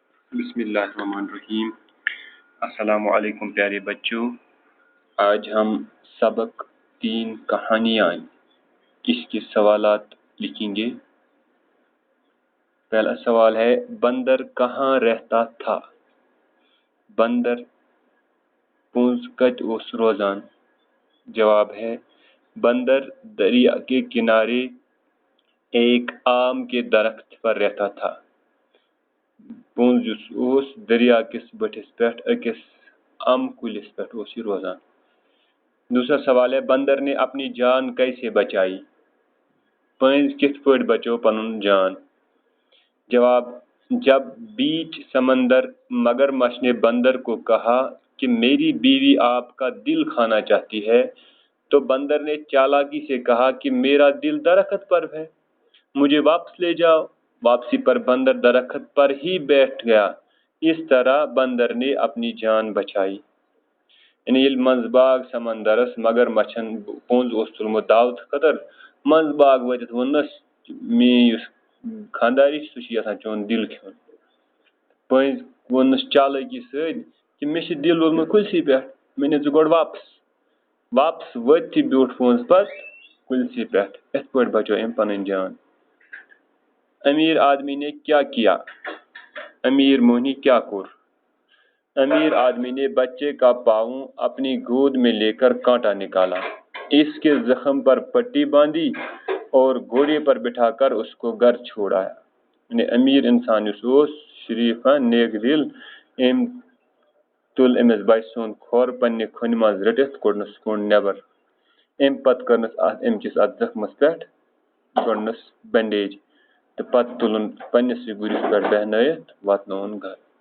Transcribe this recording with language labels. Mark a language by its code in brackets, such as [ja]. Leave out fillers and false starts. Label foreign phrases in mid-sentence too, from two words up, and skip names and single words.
[ar] بسم اللہ الرحمن الرحیم۔ السلام علیکم [ur] پیارے بچوں، آج ہم سبق 3 کہانیاں اس کے سوالات لکھیں گے۔ پہلا سوال ہے، بندر کہاں رہتا تھا؟ [ks] بندر پونز کت اوس روزان؟ [ur] جواب ہے، بندر دریا کے کنارے ایک آم کے درخت پر رہتا تھا۔ [ks] پونز اوس دریا کس بٹھس پیٹھ اکس ام کلس پیٹھ اوس یہ روزان۔ [ur] دوسرا سوال ہے، بندر نے اپنی جان کیسے بچائی؟ [ks] پنز کت پٲٹھۍ بچو پنن جان؟ [ur] جواب، جب بیچ سمندر مگرمچھ نے بندر کو کہا کہ میری بیوی آپ کا دل کھانا چاہتی ہے، تو بندر نے چالاکی سے کہا کہ میرا دل درخت پر ہے، مجھے واپس لے جاؤ۔ واپسی پر بندر درخت پر ہی بیٹھ گیا۔ اس طرح بندر نے اپنی جان بچائی۔ [ks] یعنی یل منز باغ سمندرس مگر مچھن پونز اوس تلمت دعوت خطر منز باغ وتت ونس میس خانداری سہ یژھان چون دل کھیون۔ پنز ونس چالکی سۭتۍ کہ مے چھ دل وولمت کلسی پیٹھ، مے نہِ ژٕ گۄڈٕ واپس ؤتھۍ تہِ بیوٗٹھ پونز پتہٕ کلسی پیٹھ۔ یتھ پٲٹھۍ بچو أمۍ پنٕنۍ جان۔ [ur] امیر آدمی نے کیا کیا؟ [ks] امیر موہنی کیا کور؟ [ur] امیر آدمی نے بچے کا پاؤں اپنی گود میں لے کر کانٹا نکالا، اس کے زخم پر پٹی باندھی اور گھوڑے پر بٹھا کر اس کو گھر چھوڑ آیا۔ [ks] یعنی امیر انسان یس اوس شریف نیک دل، ام تل امس بچہ سند کھور پنہ کھن مز رٹتھ کوڑنس کونڈ نیبر۔ ام پتہ کرنس امکس ات زخمس پیٹھ گۄڈنس بینڈیج، تو پتہ تلن پنس گرس پیٹھ بہنائت واتنون گھر۔